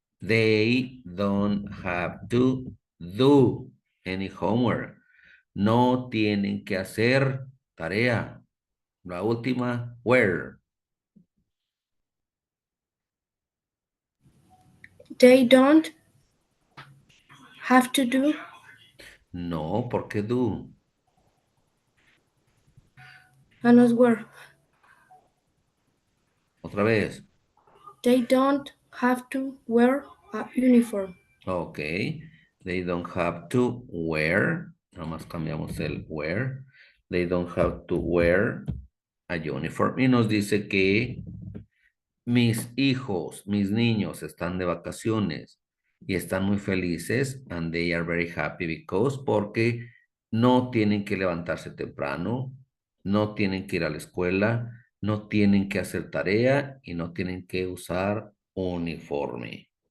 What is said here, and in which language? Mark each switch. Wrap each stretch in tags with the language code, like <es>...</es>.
<en>They don't have to do any homework.</en> <es>No tienen que hacer tarea. La última, where.</es> <en>They don't have to do.</en> <es>No, ¿por qué do?</es> <en>And not where.</en> <es>Otra vez.</es> <en>They don't have to wear a uniform. Ok. They don't have to wear.</en> <es>Nada más cambiamos el wear.</es> <en>They don't have to wear a uniform.</en> <es>Y nos dice que mis hijos, mis niños están de vacaciones y están muy felices</es> <en>and they are very happy because</en> <es>porque no tienen que levantarse temprano, no tienen que ir a la escuela, no tienen que hacer tarea y no tienen que usar uniforme.</es>